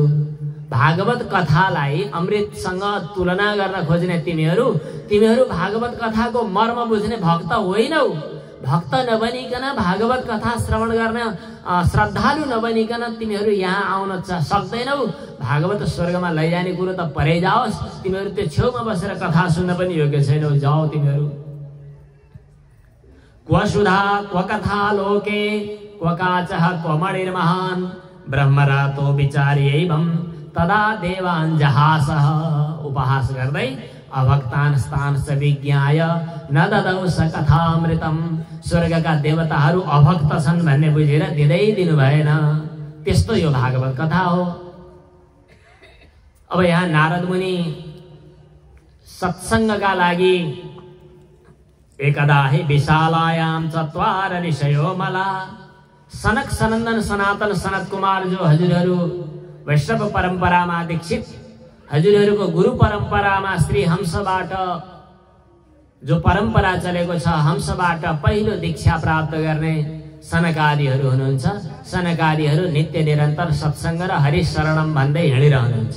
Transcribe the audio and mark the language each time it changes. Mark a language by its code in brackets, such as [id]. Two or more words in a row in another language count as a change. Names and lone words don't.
[ne] भागवत कथालाई अमृतसँग तुलना गर्न खोज्ने तिमीहरू भागवत कथाको मर्म बुझ्ने भक्त होइनौ। भक्त नबनिकन भागवत कथा श्रवण गर्न श्रद्धालु नबनिकन तिमीहरू यहाँ आउन सक्दैनौ, भागवत स्वर्गमा लैजाने कुरो त परै जाओस्, तिमीहरू त्यो छेउमा बसेर कथा सुन्न पनि योग्य छैनौ, जाऊ तिमीहरू। [sa] क्व सुधा क्व कथा लोके क्व काचः क्व मणिर्महान् ब्रह्मरातो विचार्यैवं तदा देवान् जहासः। [ne] उपहास गर्दै [sa] अभक्तान स्थान स विज्ञाय न ददौ स कथामृतम। [ne] स्वर्गका देवताहरू अभक्त छन् भन्ने बुझेर दिँदै दिनु भएन। त्यस्तो यो भागवत कथा हो। अब यहाँ नारद मुनि सत्संगका लागि [sa] एकदा हि विशालायाम चत्वार ऋषयो मला। [ne] सनक सनन्दन सनातन सनत कुमार जो हजुरहरू वैष्णव परम्परामा दीक्षित, हजुरहरूको गुरु परम्परामा श्री हंसबाट जो परम्परा चलेको छ, हंसबाट पहिलो दीक्षा प्राप्त गर्ने सनकादिहरू हुनुहुन्छ। सनकादिहरू नित्य निरन्तर सत्संग र हरिशरणम भन्दै हिँडिरहनुहुन्छ।